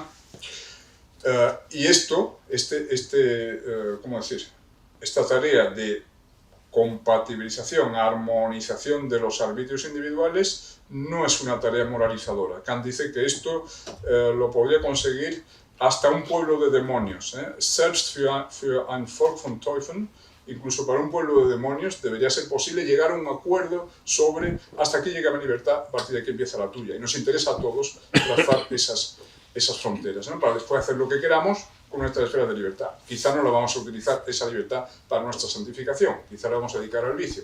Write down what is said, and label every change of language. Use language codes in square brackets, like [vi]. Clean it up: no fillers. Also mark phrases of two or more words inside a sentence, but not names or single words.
[es] Y esto, ¿cómo decir? Esta tarea de compatibilización, armonización de los arbitrios individuales no es una tarea moralizadora. Kant dice que esto lo podría conseguir hasta un pueblo de demonios. [de] Selbst für ein Volk von Teufeln, [es] incluso para un pueblo de demonios, debería ser posible llegar a un acuerdo sobre hasta aquí llega mi libertad, a partir de aquí empieza la tuya. Y nos interesa a todos trazar esas fronteras, ¿no? Para después hacer lo que queramos con nuestra esfera de libertad. Quizá no la vamos a utilizar esa libertad para nuestra santificación, quizá la vamos a dedicar al vicio.